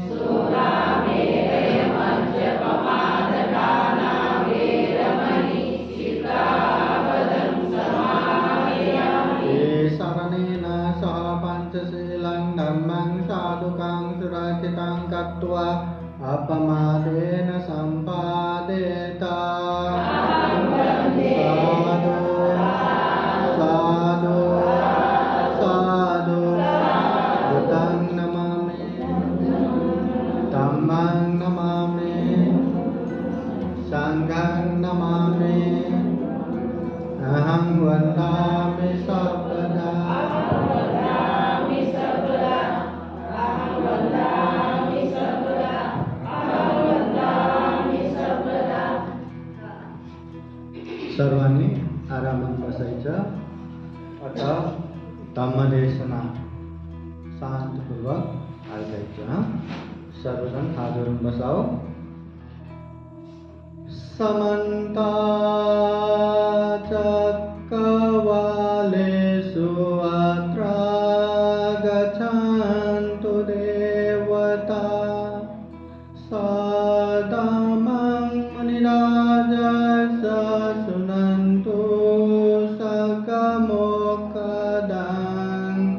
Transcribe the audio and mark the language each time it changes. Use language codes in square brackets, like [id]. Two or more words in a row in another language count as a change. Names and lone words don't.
[pi] शरणेन सह पञ्चशीलं धम्मं साधुकं सुरक्षितं कृत्वा अपमादेन सम्पादेत साधु साधु साधु बुद्धं नमामि धम्मं नमामि संघं नमामि अहं वन्दामि सर्वदा [mr] सर्वांनी आरामात बसायचं. आता धम्मदेशना शांतपूर्वक ऐकायचं. सर्वजण हात जोडून बसाव. [pi] समन्ता चक्रवालेषु अत्र गच्छन्तु देवता सदामं मुनिराजस्य शृण्वन्तु सकमोक्खदं